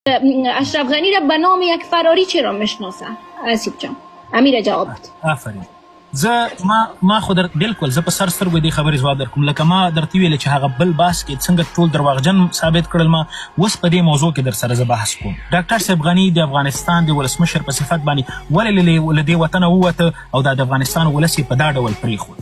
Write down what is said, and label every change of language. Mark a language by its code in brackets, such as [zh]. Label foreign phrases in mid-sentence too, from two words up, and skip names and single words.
[fa] اشرف غنی را به نام یک فراری چرا میشناسه؟ آسیب جان امیر جواب بده. آفرین. [ps] ما خو بالکل زه په سر سترګو دې خبرې ځواب درکوم. لکه ما درته ویلې چې هغه بل بحث کې څنګه ټول درواغجن ثابت کړل، ما اوس په دې موضوع کې در سره زه بحث کوم. ډاکټر صاحب غني د افغانستان د ولسمشر په صفت باندې ولې له دې وطنه ووته او د افغانستان ولس یې په دا ډول پرېښود.